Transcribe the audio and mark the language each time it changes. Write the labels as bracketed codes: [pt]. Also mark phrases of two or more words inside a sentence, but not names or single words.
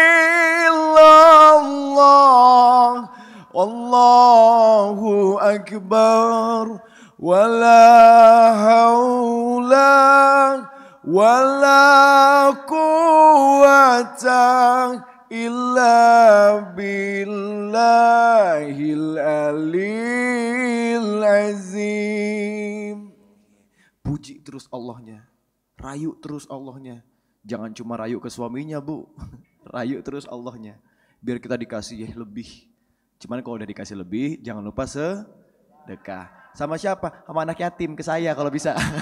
[ar] إلا الله الله أكبر ولا حول ولا قوة إلا بالله العلي العظيم. [id] Puji terus Allahnya, rayu terus Allahnya. Jangan cuma rayu ke suaminya Bu, rayu terus Allahnya. Biar kita dikasih lebih. Cuman kalau udah dikasih lebih, jangan lupa sedekah. Sama siapa? Sama anak yatim, ke saya kalau bisa.